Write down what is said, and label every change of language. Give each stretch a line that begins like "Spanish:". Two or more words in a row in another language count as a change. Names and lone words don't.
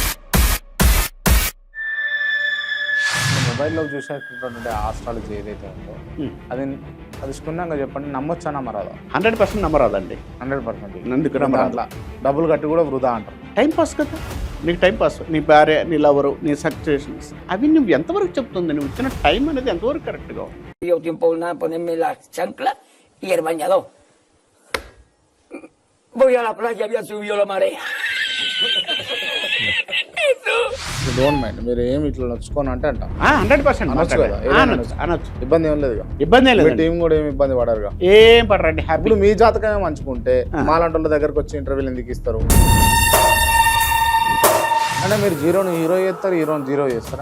Telugu: మొబైల్లో చూసేటటువంటి ఆస్ట్రాలజీ ఏదైతే ఉందో అది క్షుణ్ణంగా చెప్పండి, నమ్మొచ్చా నమ్మరాదా? 100% నమ్మరాదండి. 100%. ఎందుకు నమ్మరాదు? డబ్బులు కట్టి కూడా వృధా అంటారు.
English: time pass
Telugu: కదా, నీకు
English: time pass.
Telugu: నీ భార్య, నీ లవరు, నీ సక్సెషన్స్ అవి నువ్వు ఎంతవరకు చెప్తుంది? నువ్వు ఇచ్చిన టైం అనేది ఎంతవరకు కరెక్ట్గా ఉంది?
Spanish: Yo tiempo nada ponerme la chancla y el bañador. Voy a la playa, había subido la marea.
English: don't mind,
Telugu: మీరు ఏమి ఇట్లా నచ్చుకోని అంటే అంట 100% అనొచ్చు కదా, అనొచ్చు. ఇబ్బంది ఏం లేదు. ఇబ్బంది ఏం లేదు. టీం కూడా ఏమి ఇబ్బంది పడరుగా. ఏం పడరండి, హ్యాపీ. ఇప్పుడు మీ జాతకమే మంచుకుంటే మాలాంటి వాళ్ళ దగ్గరకు వచ్చి ఇంటర్వ్యూలు ఎందుకు ఇస్తారు? అంటే మీరు జీరోని హీరో చేస్తారు, హీరోని జీరో చేస్తారా?